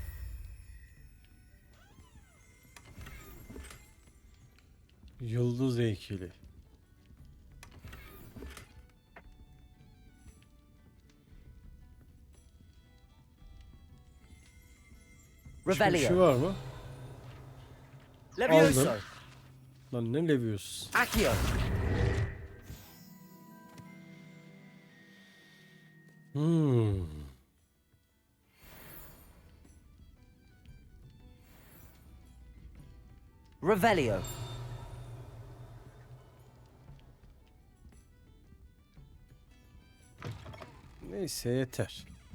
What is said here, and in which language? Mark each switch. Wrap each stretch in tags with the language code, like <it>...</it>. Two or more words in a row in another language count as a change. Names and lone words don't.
<tr>Yıldız heykeli. Başka bir şey var mı? Levioso. Aldım. Lan ne Levioso? Accio. Revelio. Neyse yeter.</tr>